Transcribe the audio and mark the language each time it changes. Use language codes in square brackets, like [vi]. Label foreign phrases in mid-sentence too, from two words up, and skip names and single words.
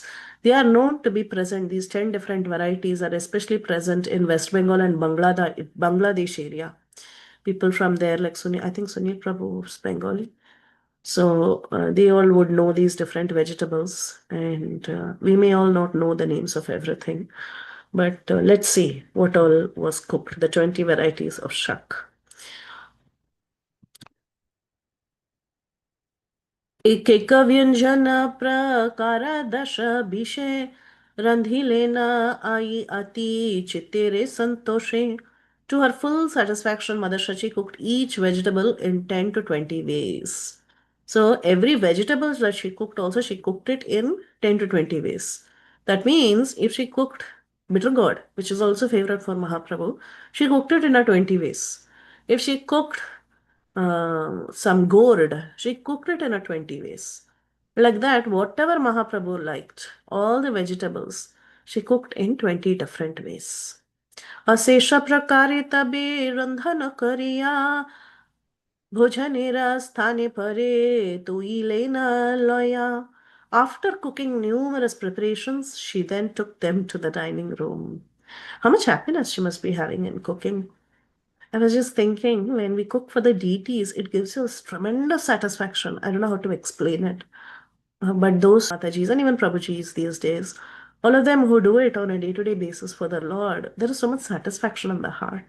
[en] They are known to be present. These 10 different varieties are especially present in West Bengal and Bangladesh area. People from there, like Sunil, I think Sunil Prabhu is Bengali. So they all would know these different vegetables, and we may all not know the names of everything. But let's see what all was cooked, the 20 varieties of shak. [bn] এক ব্যঞ্জন প্রকার দশ বিষে রান্ধিলেন আই অতি চিত্তেরে সন্তোষে. [en] To her full satisfaction, Mother Shachi cooked each vegetable in 10 to 20 ways. So every vegetable that she cooked also, she cooked it in 10 to 20 ways. That means if she cooked bitter gourd, which is also favorite for Mahaprabhu, she cooked it in a 20 ways. If she cooked some gourd. She cooked it in a 20 ways. Like that, whatever Mahaprabhu liked, all the vegetables, she cooked in 20 different ways. [bn] অশেষ প্রকারে তবে রন্ধন করিয়া ভোজনের স্থানে পরে তুইলেন লয়া. [en] After cooking numerous preparations, she then took them to the dining room. How much happiness she must be having in cooking. I was just thinking, when we cook for the deities, it gives us tremendous satisfaction. I don't know how to explain it. But those Matajis and even Prabhujis these days, All of them who do it on a day-to-day basis for the Lord, there is so much satisfaction in the heart.